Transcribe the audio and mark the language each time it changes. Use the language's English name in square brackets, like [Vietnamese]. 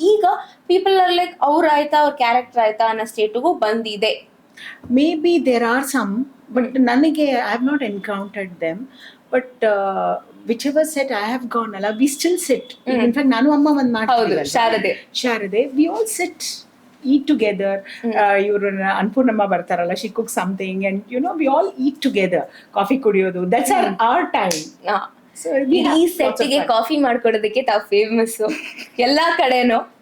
[Kannada] ಈಗ [English] people are like [Kannada] ಅವ್ರ ಆಯ್ತಾ, ಅವ್ರ ಕ್ಯಾರೆಕ್ಟರ್ ಆಯ್ತಾ ಅನ್ನೋ ಸ್ಟೇಟ್ಗೂ ಬಂದಿದೆ. [English] Maybe there are some, but ನನಗೆ I have not encountered them. But whichever set I have gone ಅಲ್ಲ, we still sit. [Kannada] ಇನ್ಫ್ಯಾಕ್ಟ್ ನಾನು ಅಮ್ಮ ಒಂದು ಮಾಡ್ತೀವಿ, ಶಾರದೆ, [English] We all sit, eat together. [Kannada] Iವರು Annapurnamma ಬರ್ತಾರಲ್ಲ, [English] she cooks something and we all eat together. [Kannada] Coffee ಕುಡಿಯೋದು, [English] that's our time. [Kannada] So ಈ ಸೆಟ್ಗೆ coffee ಮಾಡ್ಕೊಡೋದಕ್ಕೆ ತಾವು famous ಎಲ್ಲಾ ಕಡೆನೂ.